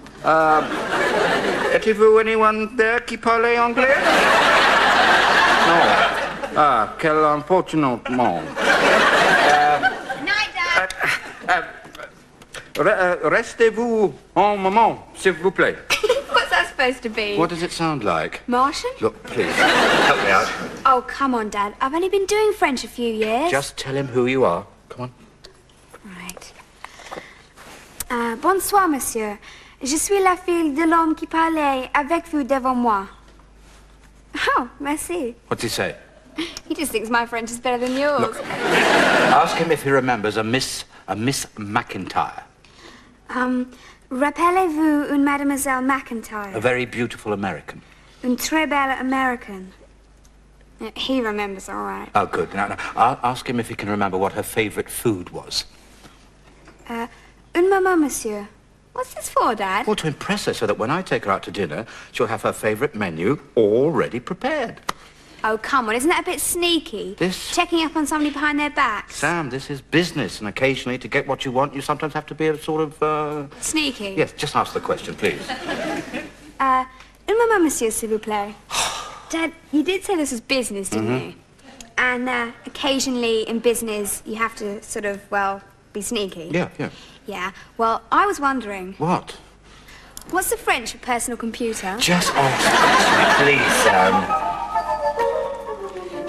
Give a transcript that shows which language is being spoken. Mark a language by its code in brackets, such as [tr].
[fr] Êtes-vous [en] anyone there [fr] qui parle anglais? Non. Ah, quel [en] unfortunate [fr] moment. Restez-vous un moment, s'il vous plaît. [en] What's that supposed to be? What does it sound like? Martian? Look, please, help me out. Oh, come on, Dad. I've only been doing French a few years. Just tell him who you are. Come on. Right. [fr] Bonsoir, monsieur. Je suis la fille de l'homme qui parlait avec vous devant moi. Oh, merci. [en] What's he say? He just thinks my French is better than yours. Look, ask him if he remembers a Miss McIntyre. [fr] Rappelez-vous une Mademoiselle McIntyre? [en] A very beautiful American. [fr] Une très belle American. [en] He remembers all right. Oh, good. Now, ask him if he can remember what her favourite food was. [fr] Un moment, monsieur. [en] What's this for, Dad? Well, to impress her so that when I take her out to dinner, she'll have her favourite menu already prepared. Oh, come on. Isn't that a bit sneaky? This... Checking up on somebody behind their backs. Sam, this is business, and occasionally, to get what you want, you sometimes have to be a sort of, Sneaky? Yes, just ask the question, please. [fr] Un moment, monsieur, s'il vous plaît. [en] Dad, you did say this was business, didn't you? And occasionally in business, you have to sort of, well, be sneaky. Yeah. Yeah. Well, I was wondering... What? What What's the French for personal computer? Just ask, please.